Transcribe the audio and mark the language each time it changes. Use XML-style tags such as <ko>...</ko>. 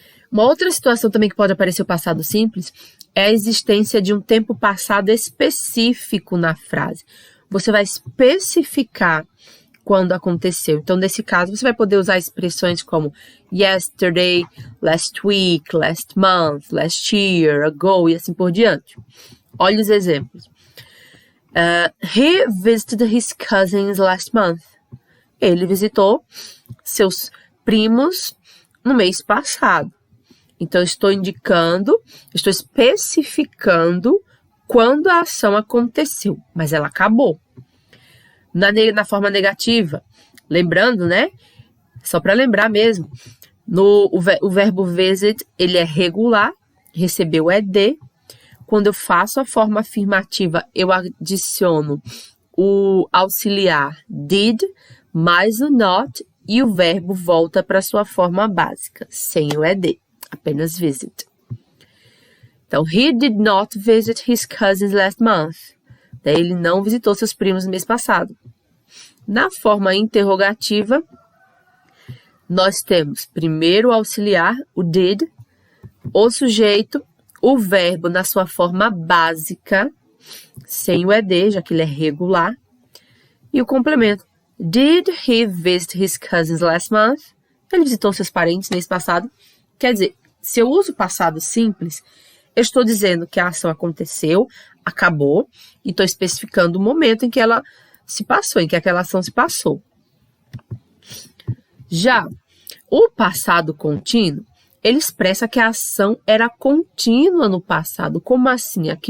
<pt>Uma outra situação também que pode aparecer o passado simples é a existência de um tempo passado específico na frase. Você vai especificar quando aconteceu. Então, nesse caso, você vai poder usar expressões como</pt> <en>yesterday, last week, last month, last year, ago</en> <pt>e assim por diante. Olha os exemplos.</pt> <en>He visited his cousins last month.</en> <pt>Ele visitou seus primos no mês passado. Então, estou especificando quando a ação aconteceu, mas ela acabou. Na forma negativa, lembrando, né? Só para lembrar mesmo, o verbo visit, ele é regular, recebeu ED. Quando eu faço a forma afirmativa, eu adiciono o auxiliar did, mais o not, e o verbo volta para sua forma básica, sem o ED. Apenas visit.</pt> <en>Então, he did not visit his cousins last month.</en> <pt>Daí, ele não visitou seus primos no mês passado. Na forma interrogativa, nós temos primeiro o auxiliar, o did, o sujeito, o verbo na sua forma básica, sem o ED, já que ele é regular, e o complemento.</pt> <en>Did he visit his cousins last month?</en> <pt>Ele visitou seus parentes no mês passado. Quer dizer, se eu uso o passado simples, eu estou dizendo que a ação aconteceu, acabou, e estou especificando o momento em que ela se passou, em que aquela ação se passou. Já o passado contínuo, ele expressa que a ação era contínua no passado. Como assim?</pt>